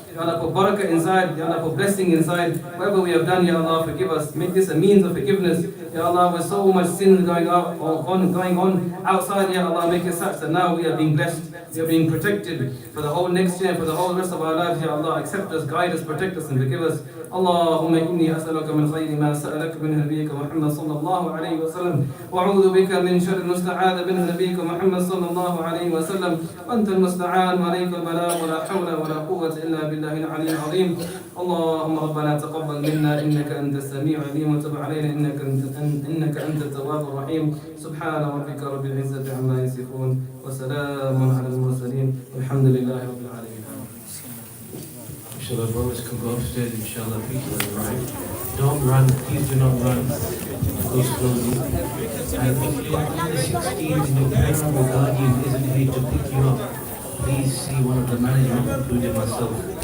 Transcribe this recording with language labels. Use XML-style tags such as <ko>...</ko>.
<en>Ya Allah, put barakah inside, Ya Allah, put blessing inside. Whatever we have done, Ya Allah, forgive us. Make this a means of forgiveness. Ya Allah, with so much sin going on outside, Ya Allah, make it such that now we are being blessed, we are being protected for the whole next year, for the whole rest of our lives, Ya Allah. Accept us, guide us, protect us, and forgive us.</en> <ar>اللهم إني أسألك من خير ما سألك منه نبيك محمد صلى الله عليه وسلم وأعوذ بك من شر المستعاذ منه نبيك محمد صلى الله عليه وسلم وأنت المستعان وعليك البلاء ولا حول ولا قوة إلا بالله العلي العظيم. اللهم ربنا تقبل منا إنك أنت السميع العليم وتب علينا إنك أنت التواب الرحيم. سبحان ربك رب العزة عما يصفون وسلام على المرسلين والحمد لله رب العالمين.</ar> <en>Inshallah, brothers can go upstairs, inshallah, people will arrive. Don't run, please do not run. Go slowly. And if you're in the 16s and your parent or guardian isn't here to pick you up, please see one of the management, including myself.</en>